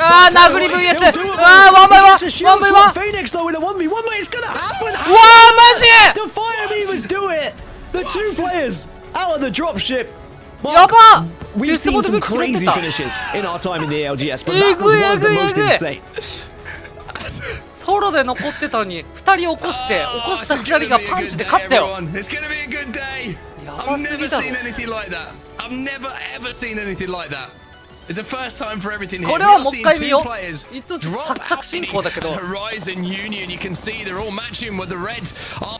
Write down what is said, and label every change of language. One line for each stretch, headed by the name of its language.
Japanese: あー、殴り VS。あー、ワンバイワン。ワンバイワン。
English: Phoenix though with a 1v1, it's going to happen.
Japanese: うわー、マジ
English: The Fire Beavers do it. The 2 players out of the dropship.
Japanese: やば。
English: We've seen some crazy finishes in our time in the ALGS, but that was one of the most insane.
Japanese: ソロで残ってたのに2人起こした2人がパンチで勝ったよ。
English: I've never seen anything like that. I've never ever seen anything like that. It's the first time for everything here.
Japanese: これはもう一回見よう。いつもサクサク進行だけど。
English: Horizon Union, you can see they're all matching with the Reds.